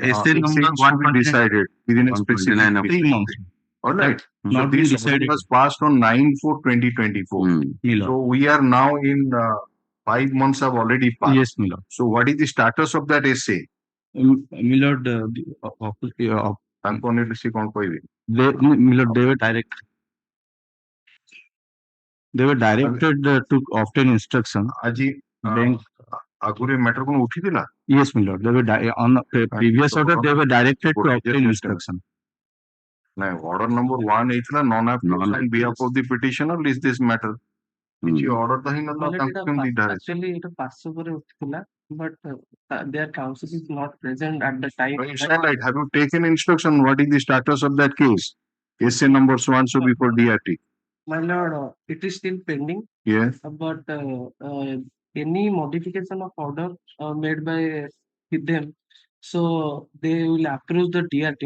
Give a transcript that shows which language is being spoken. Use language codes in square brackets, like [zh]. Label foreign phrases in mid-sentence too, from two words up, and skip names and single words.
[en] is number to be decided within a 129 specific of 3 months. All right. So Not been this order decided. was passed on 9/4/2024. My lord. So we are now in 5 months have already passed. Yes, my lord. So what is the status of that essay? My lord, [or] ତାଙ୍କୁ ଅନେକ ସେ କଣ କହିବେ? [en] my lord, they were directed to obtain instruction. [or] ଆଜି Bank. ଆଗରୁ ଏ matter କଣ ଉଠିଥିଲା? [en] Yes, my lord. They were on the previous order. They were directed to obtain instruction. ନାଇଁ order number 1 ହେଇଥିଲା non appeals on behalf of the petitioner is this matter. [or] କିଛି order ତ ହେଇନଥିଲା ତାଙ୍କୁ କେମିତି direct? [en] Actually, it pass over uthila, but their counsel is not present at the time. Right. Have you taken instruction? What is the status of that case? Essay number so and so before DRT. My lord, it is still pending. Yes. But any modification of order made by them, so they will approve the DRT.